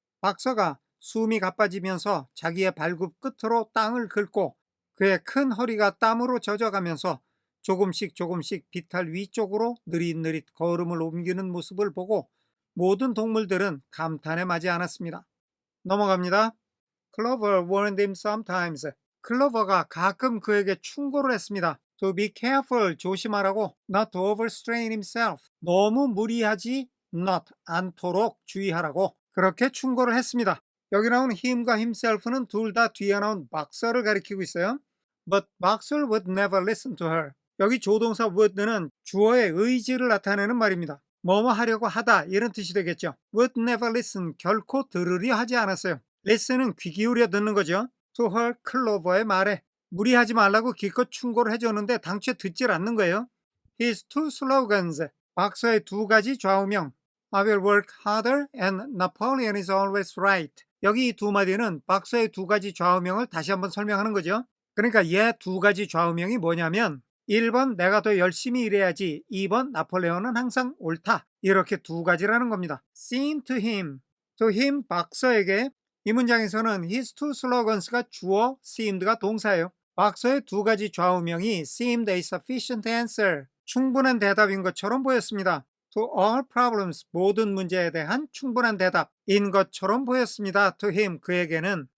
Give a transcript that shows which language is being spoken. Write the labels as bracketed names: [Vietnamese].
[Korean] 박서가 숨이 가빠지면서 자기의 발굽 끝으로 땅을 긁고 그의 큰 허리가 땀으로 젖어가면서 조금씩 조금씩 비탈 위쪽으로 느릿느릿 걸음을 옮기는 모습을 보고 모든 동물들은 감탄에 맞지 않았습니다. 넘어갑니다. [English] Clover warned him sometimes. [Korean] 클로버가 가끔 그에게 충고를 했습니다. [English] To be careful, [Korean] 조심하라고. [English] Not to overstrain himself. [Korean] 너무 무리하지 not 않도록 주의하라고. 그렇게 충고를 했습니다. 여기 나온 him과 himself는 둘 다 뒤에 나온 박서를 가리키고 있어요. [English] But Boxer would never listen to her. [Korean] 여기 조동사 would는 주어의 의지를 나타내는 말입니다. 뭐뭐 하려고 하다 이런 뜻이 되겠죠. [English] Would never listen, [Korean] 결코 들으려 하지 않았어요. listen은 귀 기울여 듣는 거죠. [English] To her, [Korean] 클로버의 말에 무리하지 말라고 기껏 충고를 해줬는데 당최 듣질 않는 거예요. [English] His two slogans, [Korean] 박서의 두 가지 좌우명 [English] I will work harder and Napoleon is always right. [Korean] 여기 이 두 마디는 박서의 두 가지 좌우명을 다시 한번 설명하는 거죠. 그러니까 얘 두 가지 좌우명이 뭐냐면 1번 내가 더 열심히 일해야지, 2번 나폴레옹은 항상 옳다. 이렇게 두 가지라는 겁니다. [English] Seem to him, to him [Korean] 박서에게. 이 문장에서는 [English] his two slogans [Korean] 가 주어, seemed가 동사예요. 박서의 두 가지 좌우명이 [English] seemed a sufficient answer, [Korean] 충분한 대답인 것처럼 보였습니다. [English] To all problems, [Korean] 모든 문제에 대한 충분한 대답인 것처럼 보였습니다. [English] To him, [Korean] 그에게는